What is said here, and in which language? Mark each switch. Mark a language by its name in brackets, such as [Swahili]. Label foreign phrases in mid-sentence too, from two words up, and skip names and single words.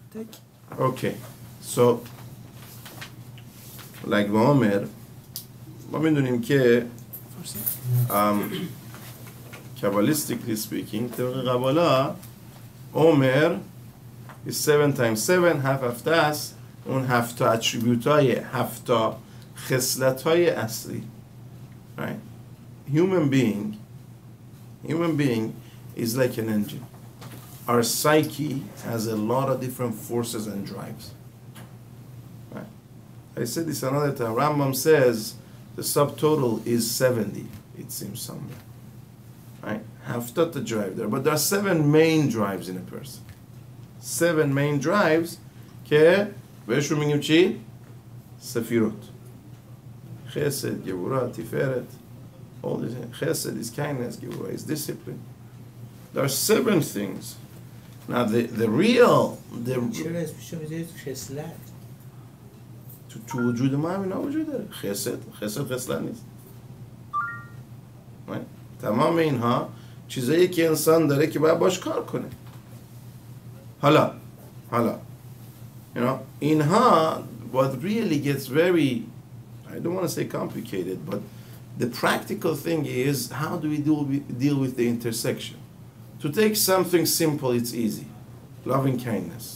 [English] Okay, so like Omer, [Persian] ما میدونیم که [English] Kabbalistically speaking, [Persian] طبق قبالا [English] Omer is 7 times 7, [Persian] هفت است، اون 7 اتریبیوت های 7 خصلت های اصلی. [English] Right? Human being is like an engine. Our psyche has a lot of different forces and drives. Right? I said this another time. Rambam says the subtotal is 70, it seems somewhere. Right? Haftat the drive there. But there are 7 main drives in a person. 7 main drives [Persian] که بهشون میگیم چی؟ سفیروت. [Hebrew] Chesed, Gevurah, Tiferet. [English] All this. Chesed is kindness, Gevurah is discipline. There are 7 things. Now the real [Persian] تو وجود ما هم اینا وجود داره. خسد خصلت نیست. تمام اینها چیزایی که انسان داره که باید باش کار کنه. [English] حالا you know اینها what really gets very, I don't want to say complicated, but the practical thing is how do we deal with the intersection. To take something simple, it's easy. Loving kindness.